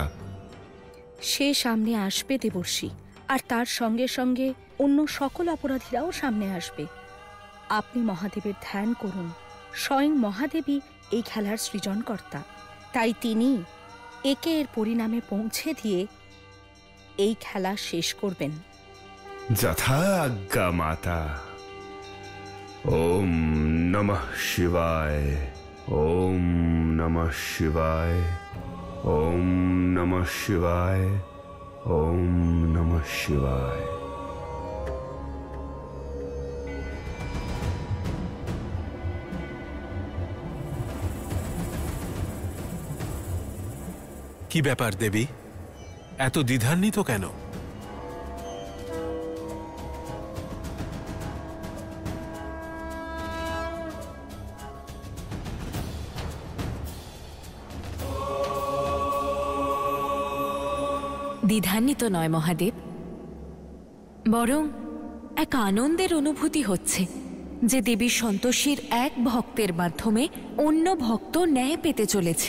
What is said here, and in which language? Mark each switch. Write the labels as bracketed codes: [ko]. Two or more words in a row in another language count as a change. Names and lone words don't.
[bn] সে সামনে আসবে দেবর্ষি, আর তার সঙ্গে সঙ্গে অন্য সকল অপরাধীরাও সামনে আসবে। আপনি মহাদেবের ধ্যান করুন। স্বয়ং মহাদেবী এই খেলার সৃজনকর্তা, তাই তিনি একে এর পরিণামে পৌঁছে দিয়ে এই খেলা শেষ করবেন। যথা আজ্ঞা মাতা। [sa] ওম নমঃ শিবায়, ওম নমঃ শিবায়, ওম নমঃ শিবায়, ওম নমঃ শিবায়। [bn] কি ব্যাপার দেবী, এত দ্বিধান্বিত কেন? দ্বিধান্বিত নয় মহাদেব, বরং এক আনন্দের অনুভূতি হচ্ছে যে দেবী সন্তোষীর এক ভক্তের মাধ্যমে অন্য ভক্ত ন্যায় পেতে চলেছে।